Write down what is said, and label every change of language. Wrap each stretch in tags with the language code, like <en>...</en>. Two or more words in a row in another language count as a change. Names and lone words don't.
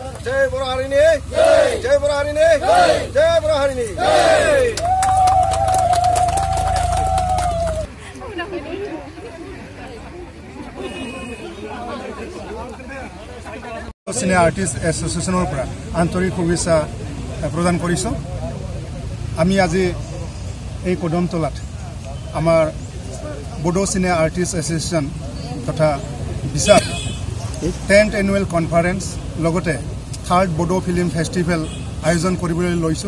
<brx>Jai Bora Harini, Jai Bora Harini, Jai Bora Harini.</brx> <as>Senior Artist Association পৰা আন্তৰিক শুভেচ্ছা প্ৰদান কৰিছো। আমি আজি এই কদমতলাত আমাৰ বড়ো Senior Artist Association তথা বিশাল 10th</as> <en>Annual Conference</en> <as>লগতে 3rd বড়ো</as> <en>film festival</en> <as>আয়োজন কৰিবলৈ লৈছো।</as>